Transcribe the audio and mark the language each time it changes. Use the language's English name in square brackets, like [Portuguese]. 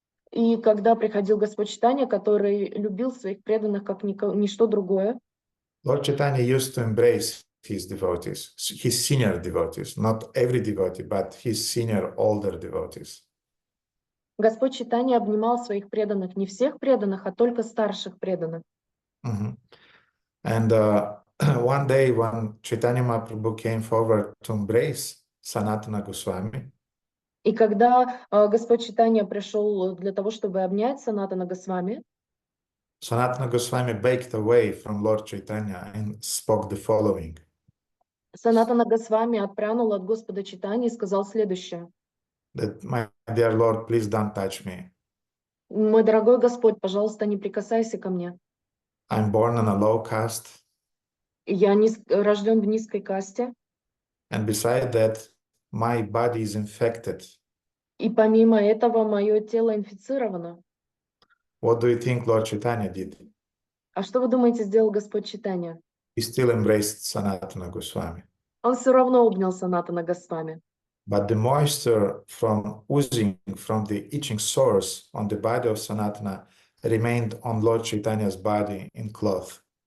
[Russian] И когда приходил Господь Чайтанья, который любил своих преданных как ничто другое, [English] Lord Chaitanya used to embrace his devotees, his senior devotees, not every devotee, but his senior older devotees. [Russian] Господь Чайтанья обнимал своих преданных, не всех преданных, а только старших преданных. [English] Mm-hmm. And one day when Chaitanya Mahaprabhu came forward to embrace Sanatana Goswami, [Russian] И когда Господь Чайтанья пришел для того, чтобы обнять Санатана Госвами, [English] Sanatana Goswami backed away from Lord Chaitanya and spoke the following. [Russian] Санатана Госвами отпрянул от Господа Чайтаньи и сказал следующее. [English] That, my dear Lord, please don't touch me. [Russian] Мой дорогой Господь, пожалуйста, не прикасайся ко мне. [English] I'm born on a low caste. [Russian] Я рожден в низкой касте. [English] And beside that, my body is infected. [Russian] И помимо этого, мое тело инфицировано. [English] What do you think Lord Chaitanya did? [Russian] А что вы думаете, сделал Господь Чайтанья? [English] He still embraced Sanatana Goswami. [Russian] Он все равно обнял Санатана Госвами. [English] But the moisture from oozing from the itching sores on the body of Sanatana remained on Lord Chaitanya's body in cloth.